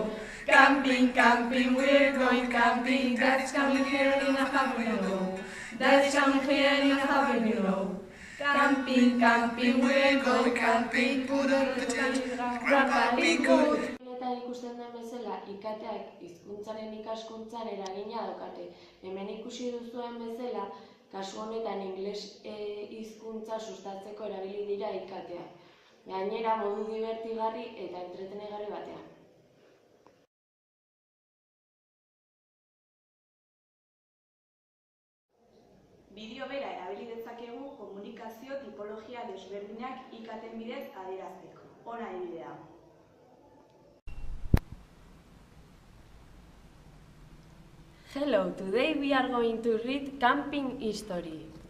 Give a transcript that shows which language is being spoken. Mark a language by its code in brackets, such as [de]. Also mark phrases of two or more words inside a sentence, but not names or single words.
[en] Camping, camping, we're going camping, that's coming here in a half a minute. That's coming here in a half a minute. Camping, camping, we're going camping, put on the tent, grab a big good. [eu] Eta ikusten den bezala, ikateak hizkuntzaren ikaskuntzan eragina daukate. Hemen ikusi duzuen bezala, kasu honetan ingles hizkuntza sustatzeko erabili dira ikateak. Gainera modu divertigarri eta entretenegarri batean. Bideo bera erabili dezakegu komunikazio tipologia desberdinak ikaten bidez adierazteko. Hona adibidea. [en] Hello, today we are going to read Camping History.